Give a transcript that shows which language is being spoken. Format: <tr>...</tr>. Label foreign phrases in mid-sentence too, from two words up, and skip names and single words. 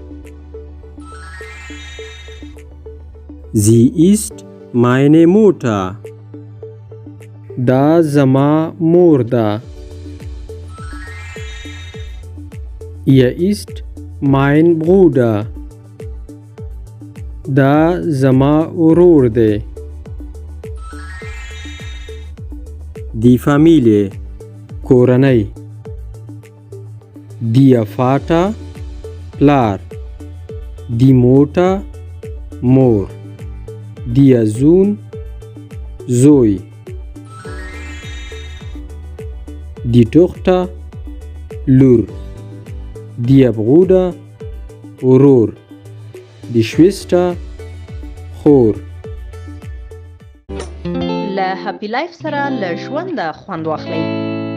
<de>Sie ist meine Mutter.</de> <ps>دا زما مور ده.</ps> <de>Er ist mein Bruder.</de> <ps>دا زما ورور دی.</ps> <de>Die Familie کورنۍ. Der Vater پلار. Die Mutter مور. Der Sohn زوی. Die Tochter لور. Der Bruder ورور. Die Schwester خور.</de> <ps>له هپی لایف سره له ژونده خوند واخلئ.</ps>